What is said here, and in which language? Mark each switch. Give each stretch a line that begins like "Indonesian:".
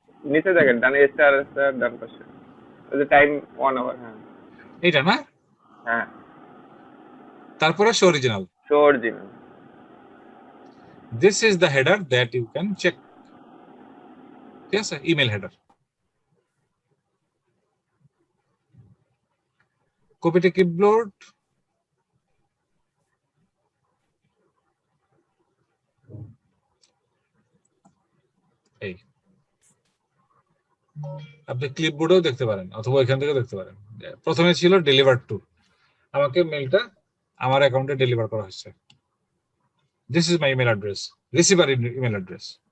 Bangla: নিচে দেখেন ডানে স্টার স্টার ডান পাশে ওই যে টাইম 1 আওয়ার হ্যাঁ এটা না? হ্যাঁ
English: তারপরে show original. Show original This is the header that you can check. Yes, email header. Copy to clipboard.
Bangla: এই আপনি ক্লিপবোর্ডেও দেখতে পারেন অথবা এখান থেকে দেখতে পারেন। প্রথমে ছিল ডেলিভার টু, আমাকে মেলটা আমার অ্যাকাউন্টে ডেলিভার করা হয়েছে।
English: This is my email address, receiver email address.